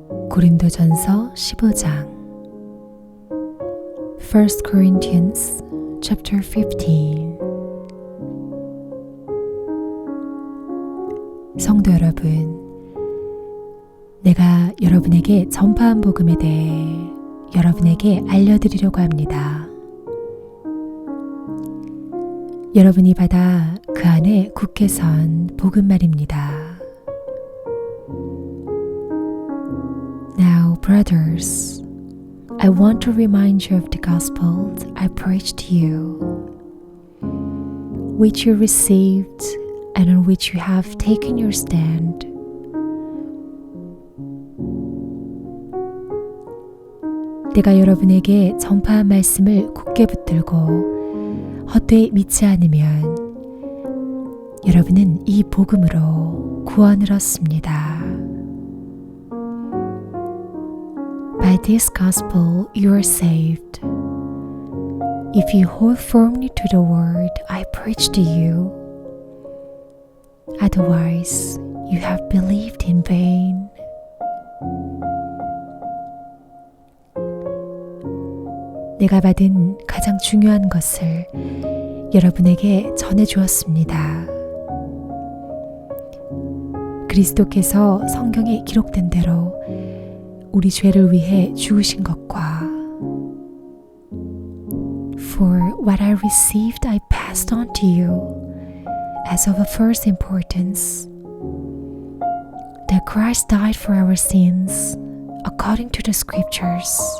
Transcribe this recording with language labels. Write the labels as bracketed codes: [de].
[ko] 고린도전서 15장 [en] 1 Corinthians chapter 15 [ko] 성도 여러분, 내가 여러분에게 전파한 복음에 대해 여러분에게 알려드리려고 합니다. 여러분이 받아 그 안에 굳게 선 복음 말입니다. [en] Now, brothers, I want to remind you of the gospel I preached to you, which you received and on which you have taken your stand. [ko] 내가 여러분에게 전파한 말씀을 굳게 붙들고 헛되이 믿지 않으면 여러분은 이 복음으로 구원을 얻습니다. [en] By this gospel you are saved, if you hold firmly to the word I preached to you. Otherwise, you have believed in vain. [ko] 내가 받은 가장 중요한 것을 여러분에게 전해주었습니다. 그리스도께서 성경에 기록된 대로 우리 죄를 위해 죽으신 것과 [en] For what I received I passed on to you as of first importance, that Christ died for our sins according to the scriptures.